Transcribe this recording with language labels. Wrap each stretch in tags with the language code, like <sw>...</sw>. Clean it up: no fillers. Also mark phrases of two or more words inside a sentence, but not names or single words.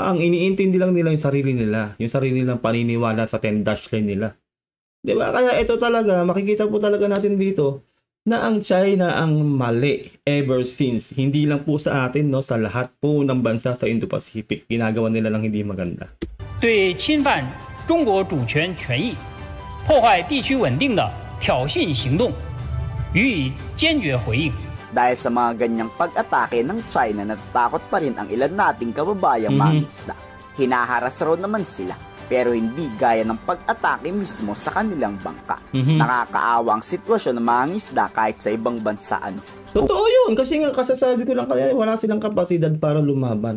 <tl>Ang iniintindi lang nila yung sarili nila. Yung sarili nilang paniniwala sa 10-dash line nila. Di ba? Kaya ito talaga, makikita po talaga natin dito na ang China ang mali</tl> <en>ever since.</en> <tl>Hindi lang po sa atin, no, sa lahat po ng bansa sa Indo-Pacific. Ginagawa nila lang hindi maganda.</tl> <zh>对侵犯中国主权权益、破坏地区稳定的挑衅行动予以坚决回应。</zh> <tl>Dahil sa mga ganyang pag-atake ng China, natatakot pa rin ang ilan nating kababayang mangingisda. Hinaharas raw naman sila, pero hindi gaya ng pag-atake mismo sa kanilang bangka. Nakakaawa ang sitwasyon ng mangingisda kahit sa ibang bansa. Totoo yun, kasi nga kasasabi ko lang kaya wala silang kapasidad para lumaban.</tl>